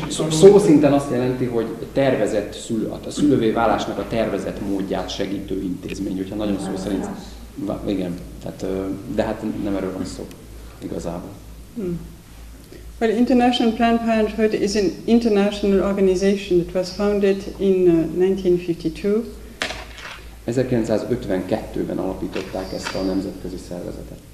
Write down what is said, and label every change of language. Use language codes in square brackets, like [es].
[hu] szó szinten azt jelenti, hogy tervezett a szülővé válásnak a tervezett módját segítő intézmény, hogyha nagyon szó szerint. Igen, tehát, de hát nem erről van szó igazából. [en] Well, International Planned Parenthood is an international organization that was founded in 1952. [hu] 1952-ben alapították ezt a nemzetközi szervezetet.